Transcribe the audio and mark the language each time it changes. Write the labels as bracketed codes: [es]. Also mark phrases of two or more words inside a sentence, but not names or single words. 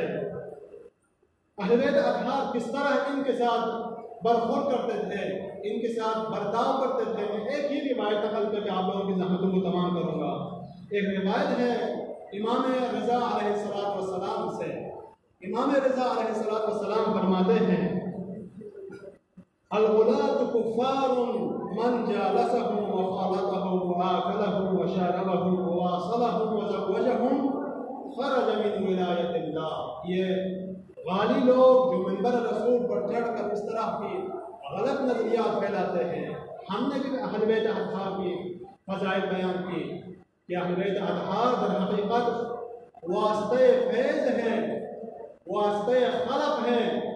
[ur] اہل بیت اطہار کس طرح ان کے ساتھ برخورد کرتے تھے، ان کے ساتھ برتاؤ کرتے تھے، میں ایک ہی روایت نقل کر کے آپ لوگوں کی زحمتوں کو تمام کروں گا۔ ایک روایت ہے امام رضا علیہ السلام سے۔ امام رضا علیہ السلام فرماتے ہیں [ar] الغلاة کفار من جالسهم وخالطهم وآكلهم وشاربهم وواصلهم وزوجهم خرج من ولایت اللہ۔ [ur] یہ غالی لوگ جو منبر رسول پر چڑھ کر اس طرح کی غلط نظریات پھیلاتے ہیں، ہم نے بھی اہل بیت اطہار کی فضائل بیان کی کہ اہل بیت اطہار در حقیقت واسطے فیض ہیں، واسطے خلق ہیں،